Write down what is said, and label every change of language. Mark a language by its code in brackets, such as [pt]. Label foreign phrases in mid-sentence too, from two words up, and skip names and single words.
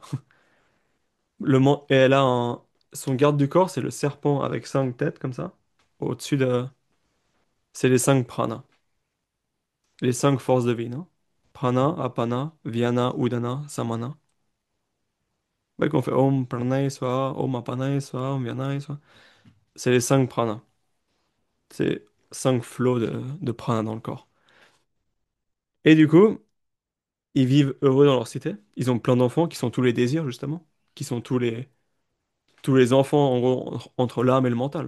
[fr] Et elle a son garde du corps, c'est le serpent avec cinq têtes, comme ça. Au-dessus de... C'est les cinq pranas. Les cinq forces de vie, non? [sa] प्राण, अपान, व्यान, उदान, समान. [fr] Ouais, qu'on fait [sa] ॐ प्राणाय स्वाहा, ॐ अपानाय स्वाहा, ॐ व्यानाय स्वाहा. [fr] C'est les cinq pranas. C'est cinq flots de prana dans le corps. Et du coup, ils vivent heureux dans leur cité. Ils ont plein d'enfants qui sont tous les désirs, justement. Qui sont tous les enfants, en gros, entre l'âme et le mental.